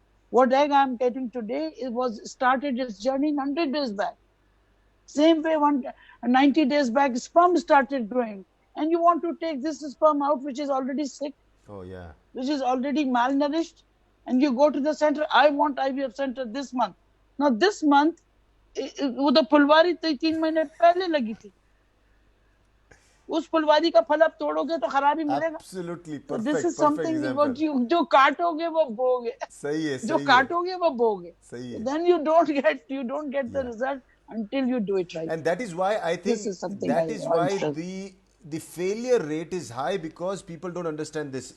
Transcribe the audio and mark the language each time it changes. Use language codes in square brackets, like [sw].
[en] What egg I'm getting today, it was started its journey 100 days back. Same way 90 days back, sperm started growing. And you want to take this sperm out, which is already sick. Oh, yeah. Which is already malnourished. And you go to the center, I want IVF center this month. Now this month, [hi] वो तो फुलवारी 3 महीने पहले लगी थी. उस फुलवारी का फल अब तोड़ोगे तो खराब ही मिलेगा. [en] Absolutely perfect. So this is something [hi] जो काटोगे वो बोगे. सही है. जो काटोगे वो बोगे. सही है. [en] Then you don't get the result until you do it right. And that is why I think that is why the failure rate is high, because people don't understand this.